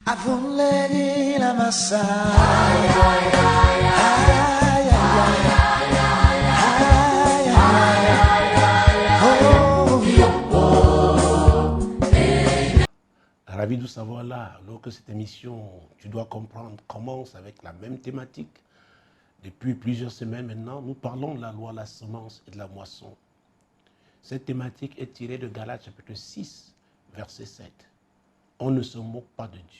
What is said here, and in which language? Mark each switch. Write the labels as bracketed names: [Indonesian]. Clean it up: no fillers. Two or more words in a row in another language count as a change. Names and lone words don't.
[French] Avuledi la massa. Ay, ay, ay, ay, ay, ay, Ravi de savoir là, alors que cette émission, tu dois comprendre, commence avec la même thématique. Depuis plusieurs semaines maintenant, nous parlons de la loi de la semence et de la moisson. Cette thématique est tirée de Galates chapitre 6, verset 7. On ne se moque pas de Dieu.